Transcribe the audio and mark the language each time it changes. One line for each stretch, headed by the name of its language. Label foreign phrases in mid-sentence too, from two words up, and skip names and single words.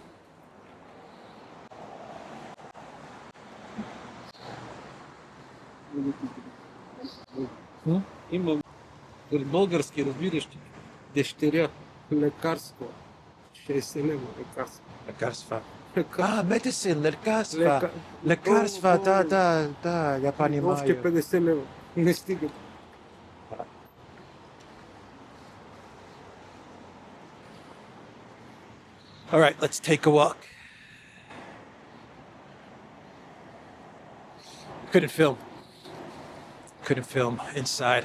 Bulgarian: Има български, разбираш, дъщеря, лекарство, 60 лева лекарство. Лекарства. Medicine, лекарства. Лекарства, да,
Russian: я понимаю.
Bulgarian: Още 50 лева. Не стига.
English: All right, let's take a walk. Couldn't film inside.